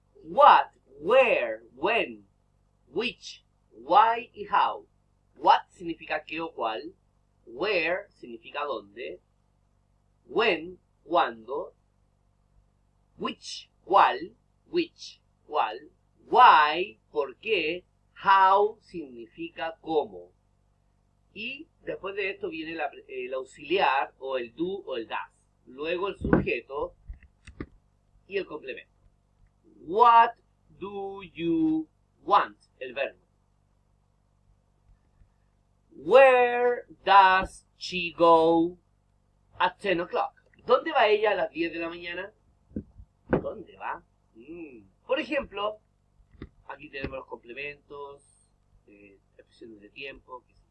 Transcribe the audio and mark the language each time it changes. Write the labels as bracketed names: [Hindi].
[English] What, where, when, which, why y how. [Spanish] What significa qué o cuál. Where significa dónde. When, cuándo. Which, cuál. Which, cuál. Why, por qué. How significa cómo. Y después de esto viene el auxiliar o el do o el das. Luego el sujeto y el complemento. [English] What do you want? [Spanish] El verbo. [English] Where does she go at 10 o'clock? [Spanish] ¿Dónde va ella a las 10 de la mañana? ¿Dónde va? Por ejemplo, aquí tenemos los complementos, expresiones de tiempo.